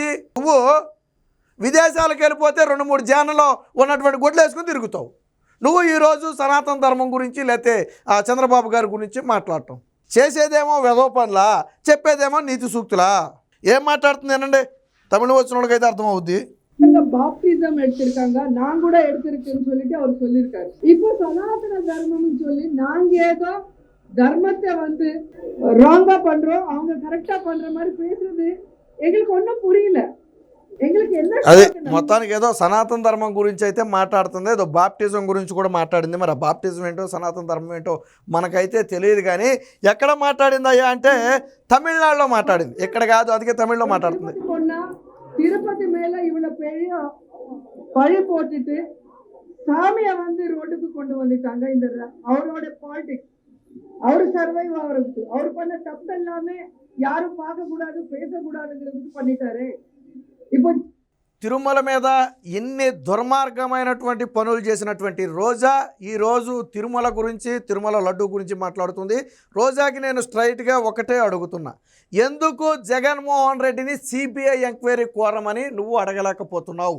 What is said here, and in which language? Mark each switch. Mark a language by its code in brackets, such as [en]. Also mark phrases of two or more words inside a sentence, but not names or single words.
[te] నువ్వు విదేశాలకు వెళ్ళిపోతే 2-3 ఛానల్లో ఉన్నటువంటి గుడ్లు వేసుకుని తిరుగుతావు. నువ్వు ఈరోజు సనాతన ధర్మం గురించి లేకపోతే చంద్రబాబు గారి గురించి మాట్లాడటం, చేసేదేమో వెధోపనులా, చెప్పేదేమో నీతి సూక్తులా? ఏం మాట్లాడుతుందేనండి? తమిళ వచ్చిన వాళ్ళకైతే அர்த்தமாகுது. [ta] பாப்டிசம் எடுத்திருக்காங்க, நான் கூட எடுத்திருக்கேன்னு சொல்லிட்டு அவர் சொல்லியிருக்காரு. இப்போ சனாதன தர்மம்னு சொல்லி நாங்க ஏதோ தர்மத்தை ராங்கா பண்றோம், அவங்க கரெக்டா பண்ற மாதிரி பேசுறது எங்களுக்கு ஒன்றும் புரியல. [te] అదే మొత్తానికి ఏదో సనాతన ధర్మం గురించి అయితే మాట్లాడుతుంది, ఏదో బాప్టిజం గురించి కూడా మాట్లాడింది. మరి ఆ బాప్టిజం ఏంటో, సనాతన ధర్మం ఏంటో మనకైతే తెలియదు. కానీ ఎక్కడ మాట్లాడింది అయ్యా అంటే తమిళనాడులో మాట్లాడింది, ఎక్కడ కాదు. అందుకే తమిళ్లో మాట్లాడుతుంది. [ta] திருப்பதி மேல இவ்வளவு పెரிய பழி போட்டுட்டு சாமியை ரோட்டுக்கு கொண்டு வந்துட்டாங்க. இந்த அவரோட பாலிடிக்ஸ், அவரு சர்வைவ் ஆகிறதுக்கு, அவர் பண்ண தப்பு எல்லாமே யாரும் பார்க்க கூடாது, பேசக்கூடாதுங்கிறதுக்கு பண்ணிட்டாரு. இப்போ [te] తిరుమల మీద ఎన్ని దుర్మార్గమైనటువంటి పనులు చేసినటువంటి రోజా ఈరోజు తిరుమల గురించి, తిరుమల లడ్డు గురించి మాట్లాడుతుంది. రోజాకి నేను స్ట్రైట్గా ఒకటే అడుగుతున్నా, ఎందుకు జగన్మోహన్ రెడ్డిని [en] CBI enquiry [te] కోరమని నువ్వు అడగలేకపోతున్నావు?